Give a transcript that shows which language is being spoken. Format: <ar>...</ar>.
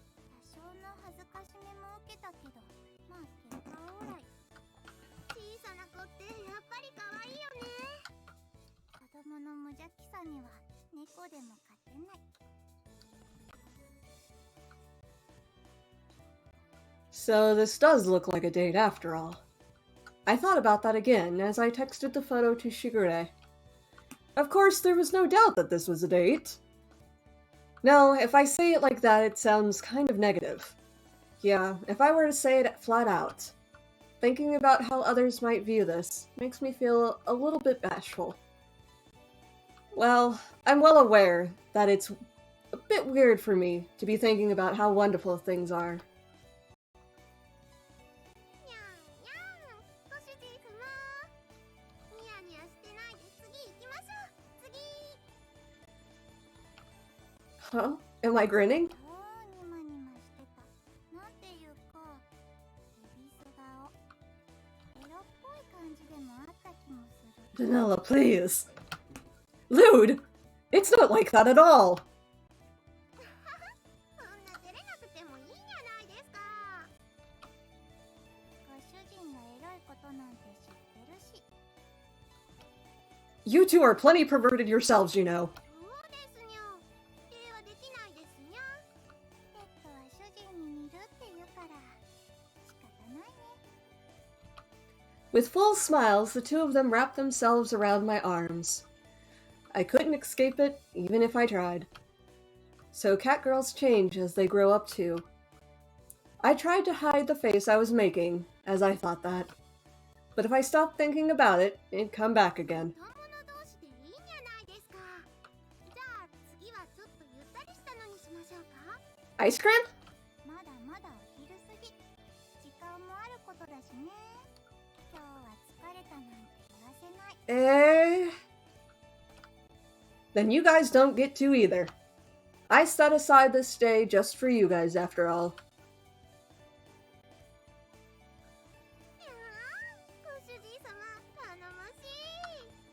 <ja>多少の恥ずかしめも受けたけど、まあ結果オーライ。小さな子ってやっぱり可愛いよね。子供の無邪気さには猫でも勝てない。</ja> <en>So this does look like a date after all. I thought about that again as I texted the photo to Shigure. Of course, there was no doubt that this was a date. No, if I say it like that, it sounds kind of negative. Yeah, if I were to say it flat out. Thinking about how others might view this makes me feel a little bit bashful. Well, I'm well aware that it's a bit weird for me to be thinking about how wonderful things are.</en> <ja>にゃんにゃん、ご主人様。ニヤニヤしてないで次行きましょう。次。</ja> <en>Huh? Am I grinning?</en> <ja>ニマニマしてた。なんていうか、恵比寿顔。エロっぽい感じでもあ</ja> <en>Vanilla, please. Lewd! It's not like that at all!</en> <ja>そんな照れなくてもいいじゃないですか。ご主人がエロいことなんて知ってるし。</ja> <en>You two are plenty perverted yourselves, you know.</en> <ja>そうですにゃ。否定はできないですにゃ。ペットは主人に似るって言うから仕方ないね。</ja> <en>With full smiles, the two of them wrapped themselves around my arms. I couldn't escape it, even if I tried. So catgirls change as they grow up too. I tried to hide the face I was making, as I thought that. But if I stopped thinking about it, it'd come back again.</en> <ja>友同士でいいじゃないですか。じゃあ次はちょっとゆったりしたのにしましょうか。</ja> <en>Ice cream?</en> <ja>まだまだお昼過ぎ。時間もあることだしね。今日は疲れたなんて言わせない。</ja> <en>Then you guys don't get to either. I set aside this day just for you guys, after all.</en> <ja>いやー、ご主人様頼もしい。</ja>